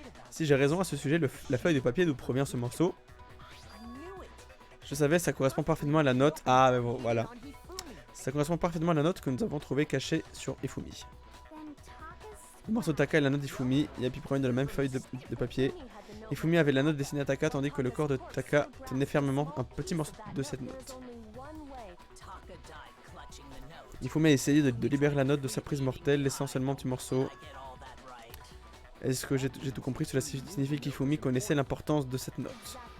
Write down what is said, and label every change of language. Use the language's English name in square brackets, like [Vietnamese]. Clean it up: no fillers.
[French] Si j'ai raison à ce sujet, la feuille de papier d'où provient ce morceau, je savais, ça correspond parfaitement à la note. Ah, mais bon, voilà. Ça correspond parfaitement à la note que nous avons trouvée cachée sur Ifumi. [English] Then Taka's [French] Le morceau de Taka et la note d'Ifumi, Yapi provient de la même feuille de papier. Ifumi avait la note destinée à Taka, tandis que le corps de Taka tenait fermement un petit morceau de cette note. [English] Taka died clutching the note. [French] Ifumi a essayé de libérer la note de sa prise mortelle, laissant seulement un petit morceau. [English] I get all that right. [French] Est-ce que j'ai tout compris? Cela signifie qu'Ifumi connaissait l'importance de cette note.